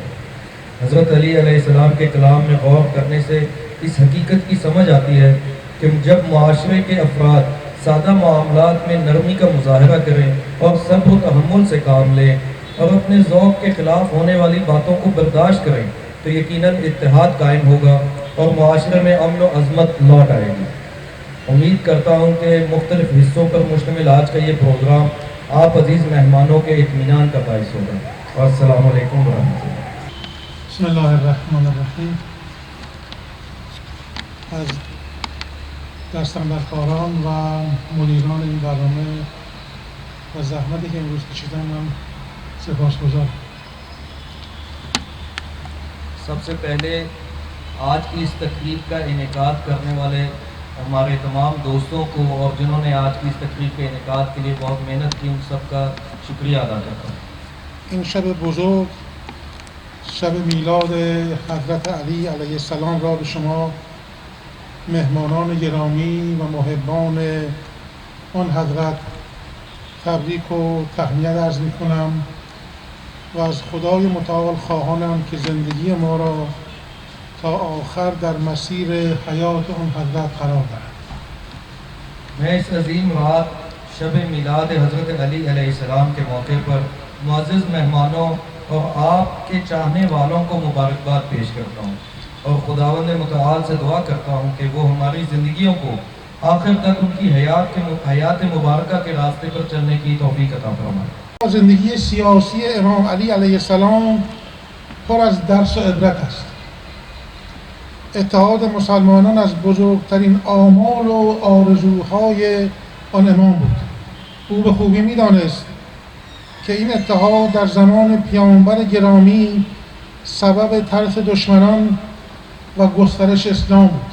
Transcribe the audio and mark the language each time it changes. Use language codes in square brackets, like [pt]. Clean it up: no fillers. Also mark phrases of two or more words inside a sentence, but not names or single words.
[ur] حضرت علی [ar] علیہ السلام [ur] کے کلام میں غور کرنے سے اس حقیقت کی سمجھ آتی ہے کہ جب معاشرے کے افراد سادہ معاملات میں نرمی کا مظاہرہ کریں اور صبر و تحمل سے کام لیں اور اپنے ذوق کے خلاف ہونے والی باتوں کو برداشت کریں تو یقیناً اتحاد قائم ہوگا اور معاشرے میں امن و عظمت لوٹ آئے گی۔ امید کرتا ہوں کہ مختلف حصوں پر مشتمل آج کا یہ پروگرام آپ عزیز مہمانوں کے اطمینان کا باعث ہوگا، اور [ar] السلام علیکم ورحمۃ اللہ۔ بسم الله الرحمن الرحیم. [fa] از دستاندرکاران و مدیران این برنامه و زحمتی که امروز کشیدن من سپاسگزارم. [ur] سب سے پہلے آج کی اس تقریب کا انعقاد کرنے والے ہمارے تمام دوستوں کو اور جنہوں نے آج کی اس تقریب کے انعقاد کے لیے بہت محنت کی، ان سب کا شکریہ ادا کرتا ہوں۔ [fa] این شب بزرگ، شب میلاد حضرت علی [ar] علیه السلام [fa] را به شما مهمانان گرامی و محبان آن حضرت تبریک و تهنیت عرض می کنم و از خدای متعال خواهانم که زندگی ما را تا آخر در مسیر حیات آن حضرت قرار دهد. [ur] میں اس عظیم رات شب میلاد حضرت علی [ar] علیہ السلام [ur] کے موقع پر معزز مہمانوں اور آپ کے چاہنے والوں کو مبارکباد پیش کرتا ہوں اور خداوند متعال سے دعا کرتا ہوں کہ وہ ہماری زندگیوں کو آخر تک ان کی حیات مبارکہ کے راستے پر چلنے کی توفیق عطا فرمائے. [fa] زندگی سیاسی امام علی [ar] علیه السلام [fa] پر از درس و عبرت است. اتحاد مسلمانان از بزرگترین آمال و آرزوهای آن امام بود. او به خوبی می‌دانست که این اتحاد در زمان پیامبر گرامی سبب ترس دشمنان و گسترش اسلام بود.